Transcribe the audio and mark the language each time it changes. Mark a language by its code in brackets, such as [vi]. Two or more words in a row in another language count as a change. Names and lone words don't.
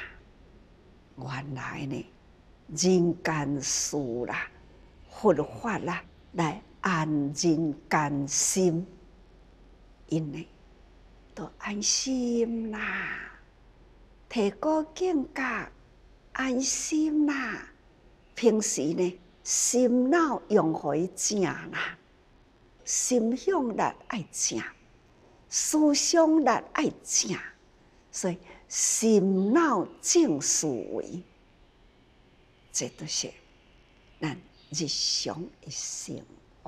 [nan] 原来呢，人间事啦，佛法啦，来安人间心，因呢都安心啦，提高境界，安心啦。平时呢，心脑用互伊正啦，心向力爱正，思想力爱正，所以心脑正思维，这都是咱日常的生活。